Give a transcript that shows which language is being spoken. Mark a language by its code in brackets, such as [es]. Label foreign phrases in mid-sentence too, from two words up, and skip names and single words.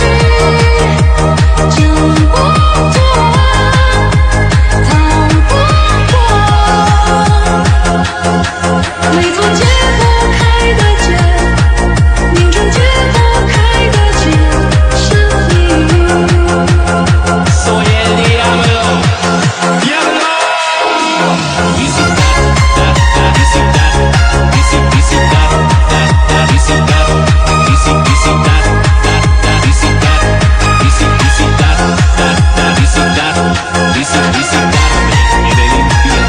[zh] 挣不脱，逃不过。每座解不开的结，命中解不开的结，是你。 [es] Soy el diablo, diablo. Visitar, visitar, visitar, visitar, visitar, visitar, visitarme en el infierno.